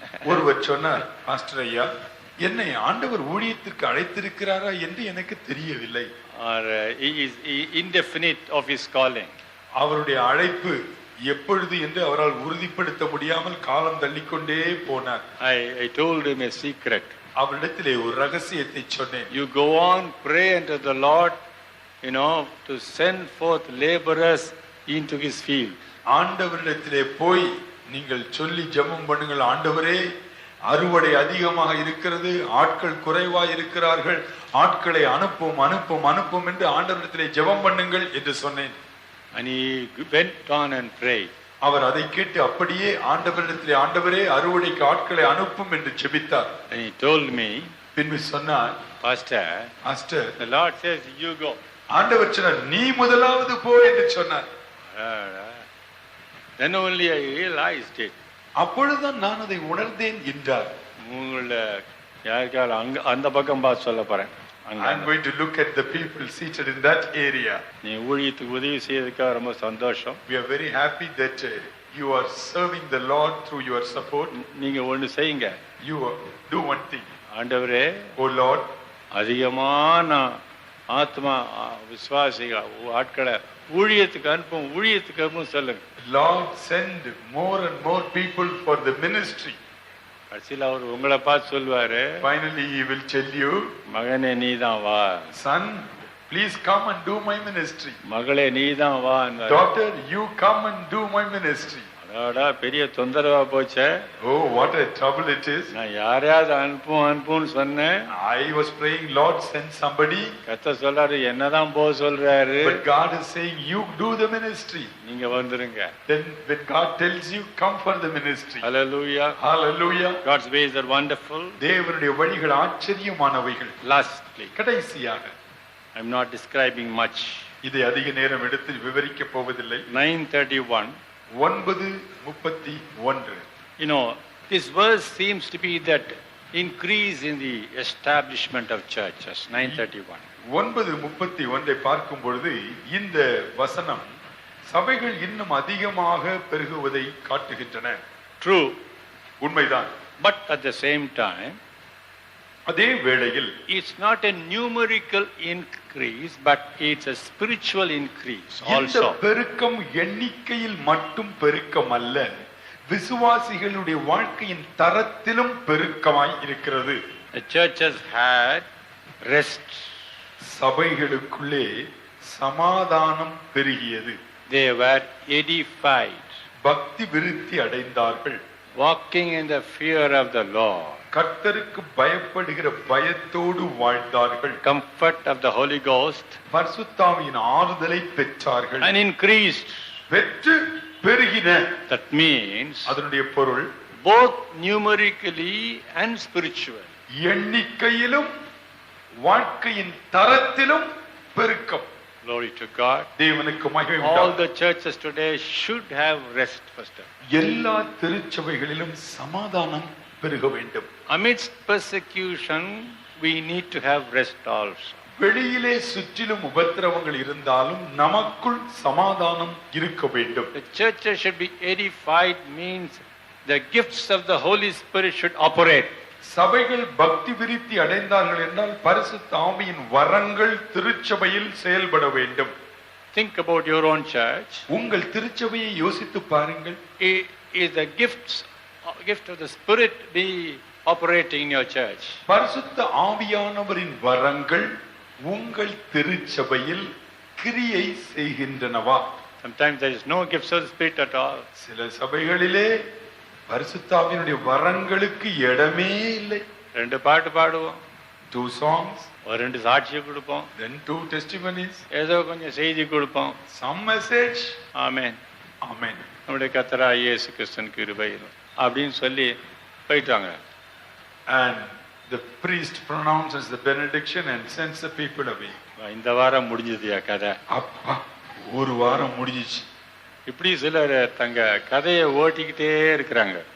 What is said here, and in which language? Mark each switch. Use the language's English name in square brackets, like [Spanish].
[Tamil] ஒருவர் சொன்னார், பாஸ்டர் ஐயா, என்னை ஆண்டவர் ஊழியத்திற்கு அழைத்திருக்கிறாரா என்று எனக்கு தெரியவில்லை. [English] Or he is indefinite of his calling. [Tamil] அவருடைய அழைப்பு எப்பொழுது என்று அவரால் உறுதிப்படுத்த முடியாமல் காலம் தள்ளிக்கொண்டே போனார். [English] I told him a secret. [Tamil] அவரிடத்திலே ஒரு ரகசியத்தை சொன்னேன். [English] You go on, pray unto the Lord, to send forth laborers into his field. [Tamil] ஆண்டவரிடத்திலே போய் நீங்கள் சொல்லி ஜெபம் பண்ணுங்கள், ஆண்டவரே அறுவடை அதிகமாக இருக்கிறது, ஆட்கள் குறைவாக இருக்கிறார்கள், ஆட்களை அனுப்பும் அனுப்பும் அனுப்பும் என்று ஆண்டவரிடத்திலே ஜெபம் பண்ணுங்கள் என்று சொன்னேன். [English] And he went on and prayed. [Tamil] அவர் அதை கேட்டு அப்படியே ஆண்டவரிடத்திலே, ஆண்டவரே அறுவடைக்கு ஆட்களை அனுப்பும் என்று ஜெபித்தார். [English] And he told me, [Tamil] பின்பு சொன்னார், [English] Pastor, [Tamil] master, [English] the Lord says you go. [Tamil] ஆண்டவர் சொன்னார், நீ முதலாவது போ என்று சொன்னார். [English] Then only I realized it. [Tamil] அப்பொழுதுதான் நான் அதை உணர்ந்தேன் என்றார். உங்கள யாருக்கால அங்க அந்த பக்கம் பார்த்து சொல்ல போறேன். [English] I am going to look at the people seated in that area. [Tamil] நீ ஊழியத்துக்கு உதவி செய்யறதுக்காக ரொம்ப சந்தோஷம். [English] We are very happy that you are serving the Lord through your support. [Tamil] நீங்க ஒன்னு செய்யுங்க. [English] You do one thing. [Tamil] ஆண்டவரே, [English] Oh Lord, [Tamil] அதிகமான ஆத்மா விசுவாசிகள் ஆட்களை ஊழியத்துக்கு அனுப்பும் சொல்லுங்க. [English] Lord, send more and more people for the ministry. [Tamil] கடைசியில் அவர் உங்களை பார்த்து சொல்வாரு, [English] Finally he will tell you, [Tamil] மகனே நீதான் வா. [English] Son, please come and do my ministry. [Tamil] மகளே நீதான் வா. [English] Daughter, you come and do my ministry. [Tamil] அடடா பெரிய தொந்தரவா போச்சே. [English] Oh, what a trouble it is. [Tamil] நான் யாரையாவது அனுப்புன்னு சொன்னேன். [English] I was praying, Lord, send somebody. [Tamil] கர்த்தர் சொல்றாரு, என்னதான் போக சொல்றாரு. [English] But God is saying, you do the ministry. [Tamil] நீங்க வந்துருங்க. [English] Then when God tells you, come for the ministry. Hallelujah. Hallelujah. God's ways are wonderful. [Tamil] தேவனுடைய வழிகள் ஆச்சரியமானவைகள். [English] Lastly, [Tamil] கடைசியாக, [English] I'm not describing much. [Tamil] இதை அதிக நேரம் எடுத்து விவரிக்க போவதில்லை. 9:31. 9:31. [English] This verse seems to be that increase in the establishment of churches. 9:31. [Tamil] 9:31 பார்க்கும் பொழுது இந்த வசனம் சபைகள் இன்னும் அதிகமாக பெருகுவதை காட்டுகின்றன. [English] True. [Tamil] உண்மைதான். [English] But at the same time, [Tamil] அதே வேளையில் [English] it's not a numerical increase, but it's a spiritual increase [Tamil] இந்த [English] also. [Tamil] பெருக்கம் எண்ணிக்கையில் மட்டும் பெருக்கம் அல்ல, விசுவாசிகளுடைய வாழ்க்கையின் தரத்திலும் பெருக்கமாய் இருக்கிறது. [English] The churches had rest. [Tamil] சபைகளுக்குள்ளே சமாதானம் பெருகியது. [English] They were edified. [Tamil] பக்தி விருத்தி அடைந்தார்கள். [English] Walking in the fear of the Lord. [Tamil] கர்த்தருக்கு பயப்படுகிற பயத்தோடு வாழ்ந்தார்கள். [English] Comfort of the Holy Ghost. [Tamil] பரிசுத்தாவியின் ஆறுதலை பெற்றார்கள். [English] And increased. [Tamil] பெற்று பெருகின. [English] That means [Tamil] அதனுடைய பொருள் [English] both numerically and spiritually. [Tamil] எண்ணிக்கையிலும் வாழ்க்கையின் தரத்திலும் பெருக்கம். [English] Glory to God. [Tamil] தேவனுக்கு மகிமை [English] All [Tamil] உண்டாகட்டும். [English] the churches today should have rest first. [Tamil] எல்லா திருச்சபைகளிலும் சமாதானம் பெருக வேண்டும். [English] Amidst persecution, we need to have rest also. [Tamil] வெளியிலே சுற்றிலும் உபத்திரவங்கள் இருந்தாலும் நமக்குள் சமாதானம் இருக்க வேண்டும். [English] The churches should be edified means the gifts of the Holy Spirit should operate. [Tamil] சபைகள் பக்தி விருத்தி அடைந்தார்கள் என்றால் பரிசுத்த ஆவியின் வரங்கள் திருச்சபையில் செயல்பட வேண்டும். [English] Think about your own church. [Tamil] உங்கள் திருச்சபையை யோசித்து பாருங்கள். [English] Is the gift of the Spirit be operating in your church? [Tamil] பரிசுத்த ஆவியானவரின் வரங்கள் உங்கள் திருச்சபையில் கிரியை செய்கின்றனவா? [English] Sometimes there is no gifts of the Spirit at all. [Tamil] சில சபைகளிலே பரிசுத்த ஆவியினுடைய வரங்களுக்கு இடமே இல்லை. 2 பாட்டு பாடுவோம், [English] 2 songs, [Tamil] ஒரு 2 சாட்சியை கொடுப்போம், [English] then 2 testimonies, [Tamil] ஏதோ கொஞ்சம் செய்தி கொடுப்போம். [English] some message. [Tamil] ஆமென். [English] Amen. [Tamil] நம்முடைய கர்த்தராகிய இயேசு கிறிஸ்துவின் கிருபை அப்படின்னு சொல்லி போயிட்டாங்க. [English] And the priest pronounces the benediction and sends the people away. [Tamil] இந்த வாரம் முடிஞ்சதுயா கதை. அப்பா, ஒரு வாரம் முடிஞ்சிச்சு. இப்படி சிலர் தங்க கதையை ஓட்டிக்கிட்டே இருக்கிறாங்க.